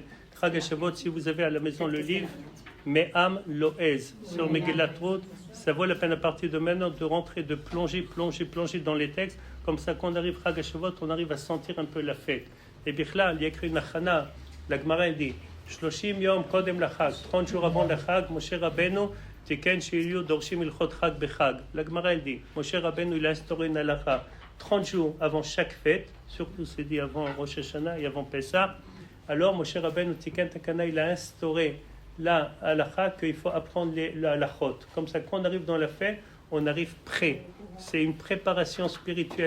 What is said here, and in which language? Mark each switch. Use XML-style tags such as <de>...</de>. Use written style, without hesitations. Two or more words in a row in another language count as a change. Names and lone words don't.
<fr>Chag HaShavuot, si vous avez à la maison le livre, Me'am Loez, sur Megillat Ruth, ça vaut la peine à partir de maintenant de rentrer, de plonger dans les textes, comme ça quand on arrive Chag HaShavuot, on arrive à sentir un peu la fête. Et Bichlal, il y a écrit une Achana, la Gemara dit,</fr> <he>30 יום קודם לחג,</he> <fr>30 jours avant le Chag, Moshe Rabbeinu,</fr> <he>תיקן שיהו דורשים הלכות חג בחג.</he> <fr>La Gemara dit, Moshe Rabbeinu, il a instauré une halacha, 30 jours avant chaque fête, surtout c'est dit avant Rosh Hashanah et avant Pessah. Alors Moshe Rabbeinu,</fr> <he>תיקן תקנה,</he> <fr>il a instauré la halacha qu'il faut apprendre les halachot. Comme ça, quand on arrive dans la fête, on arrive prêt. C'est une préparation spirituelle.</fr>